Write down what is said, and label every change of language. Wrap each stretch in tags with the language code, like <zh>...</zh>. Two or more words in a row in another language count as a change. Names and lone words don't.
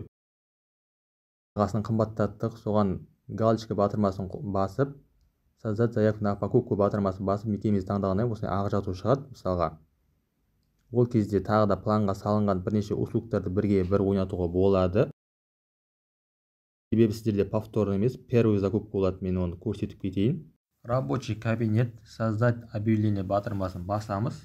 <kk>Бағасын қымбаттаттық, соған галочка батырмасын басып,</kk> <ru>создать заявку на покупку</ru> <kk>батырмасын басып, мекемеміз таңдағаннан осылай ақ жазу шығады, мысалға. Ол кезде тағы да планға салынған бірнеше услугтарды бірге бір ойнатуға болады. Себебі сіздерде повторный емес,</kk> <ru>первый закупка</ru> <kk>болады, мен оны көрсетіп кетейін.</kk> <ru>Рабочий кабинет, создать объявление</ru> <kk>батырмасын басамыз.</kk>